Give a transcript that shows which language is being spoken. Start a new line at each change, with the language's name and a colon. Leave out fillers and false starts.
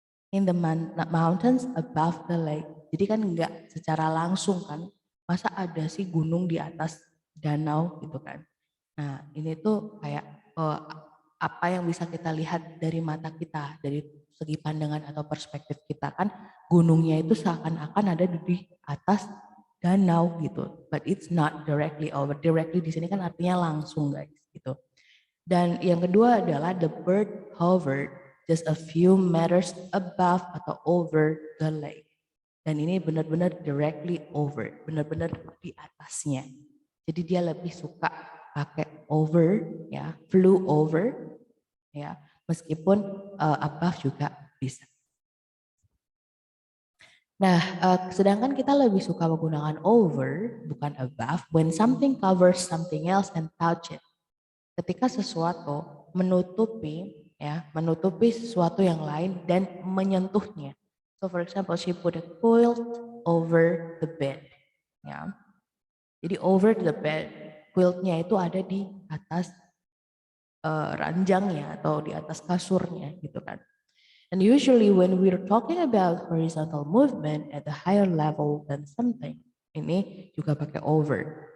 English: In the mountains above the lake.
Indonesian: Jadi kan enggak secara langsung kan. Masa ada sih gunung di atas danau gitu kan. Nah ini tuh kayak apa yang bisa kita lihat dari mata kita, dari segi pandangan atau perspektif kita kan gunungnya itu seakan-akan ada di atas danau gitu,
English: but it's not directly over.
Indonesian: Directly di sini kan artinya langsung guys gitu. Dan yang kedua adalah
English: the bird hovered just a few meters above atau over the lake.
Indonesian: Dan ini benar-benar directly over, benar-benar di atasnya. Jadi dia lebih suka pakai over, ya, flew over, ya, meskipun above juga bisa. Nah, sedangkan kita lebih suka menggunakan over, bukan above,
English: when something covers something else and touch it.
Indonesian: Ketika sesuatu menutupi, ya, menutupi sesuatu yang lain dan menyentuhnya.
English: So for example, she put a quilt over the bed.
Indonesian: Ya. Jadi over the bed, quiltnya itu ada di atas ranjangnya atau di atas kasurnya gitu kan.
English: And usually when we're talking about horizontal movement at a higher level than something,
Indonesian: ini juga pakai
English: over.